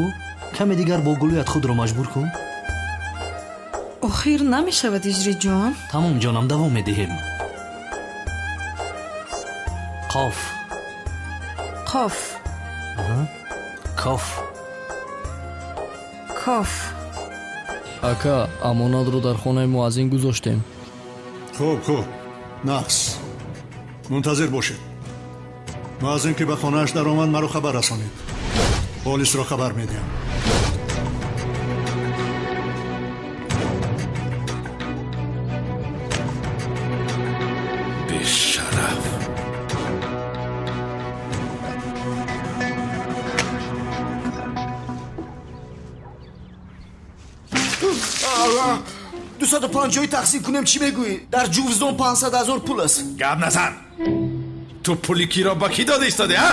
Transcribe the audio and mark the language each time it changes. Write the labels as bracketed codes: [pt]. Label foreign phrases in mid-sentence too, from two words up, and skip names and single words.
[tg] کمی دیگر با گلویت خود رو مجبور کن. آخر نمیشود اجری جان؟ تمام جانم دوام میدهیم. قاف. قاف. کاف. کاف. ака амонатро дар хонаи муаззин гузоштем. хуб нақс мунтазир бошед. муаззин ки ба хонааш даромад маро хабар расонед. полисро хабар медиҳам. бешараф. دوصد پنجاهی تقسیم کنم چی بگویی؟ در جوزدان 500,000 پول است. گپ نزن. تو پولی کی را با کی داده ایستاده ها؟